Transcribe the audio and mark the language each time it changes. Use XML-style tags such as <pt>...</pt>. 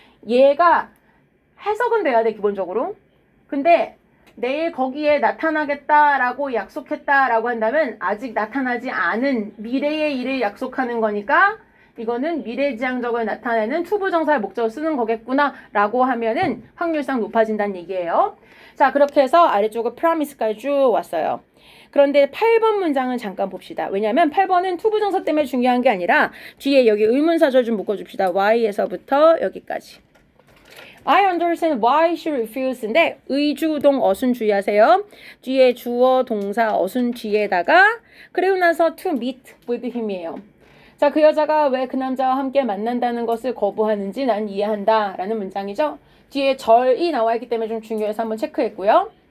<ko>얘가 해석은 돼야 돼 기본적으로. 근데 내일 거기에 나타나겠다라고 약속했다라고 한다면 아직 나타나지 않은 미래의 일을 약속하는 거니까 이거는 미래지향적을 나타내는 투부정사의 목적을 쓰는 거겠구나 라고 하면은 확률상 높아진다는 얘기예요. 자, 그렇게 해서 아래쪽으로 promise까지 쭉 왔어요. 그런데 8번 문장은 잠깐 봅시다. 왜냐하면 8번은 투부정사 때문에 중요한 게 아니라 뒤에 여기 의문사절 좀 묶어줍시다. Y에서부터 여기까지.</ko> <en>I understand why she refused.인데</en> <ko>의주동 어순 주의하세요. 뒤에 주어 동사 어순 뒤에다가 그리고 나서</ko> <en>to meet with him</en> <ko>이에요. 자, 그 여자가 왜 그 남자와 함께 만난다는 것을 거부하는지 난 이해한다 라는 문장이죠. 뒤에 절이 나와 있기 때문에 좀 중요해서 한번 체크했고요.</ko>